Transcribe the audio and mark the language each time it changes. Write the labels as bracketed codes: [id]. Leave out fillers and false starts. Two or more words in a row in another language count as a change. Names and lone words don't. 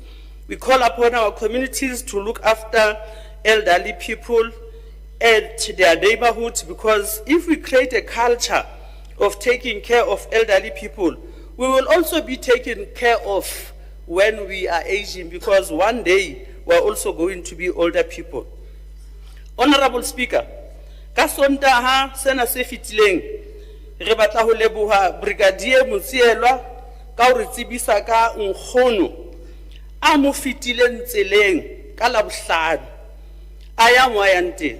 [en] We call upon our communities to look after elderly people at their neighborhoods, because if we create a culture of taking care of elderly people, we will also be taken care of when we are aging, because one day we are also going to be older people. Honourable Speaker, [st] ka Sontaha sena se fitileng re batla ho leboha Brigadier Motsielwa ka ho re tsebisa ka nkgono a mo fitileng tseleng ka Labohlano a ya mo yang teng.